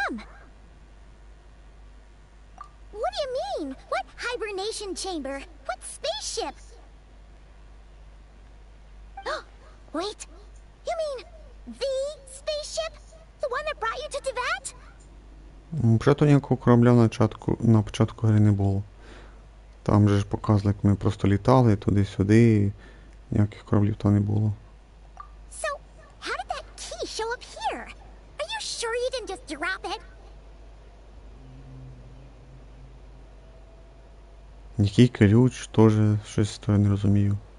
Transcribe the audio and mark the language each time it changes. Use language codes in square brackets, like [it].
[en] What do you mean? What hibernation chamber? What spaceship? Wait, you mean the spaceship? The one that brought you to Tibet? [uk] Взагалі ніякого корабля на початку гри не було. Там же ж показували, як ми просто літали туди-сюди, і ніяких кораблів там не було. [en] So, how did that key show up here? Are you sure you didn't just drop it? [uk] Який ключ, теж щось то я не розумію.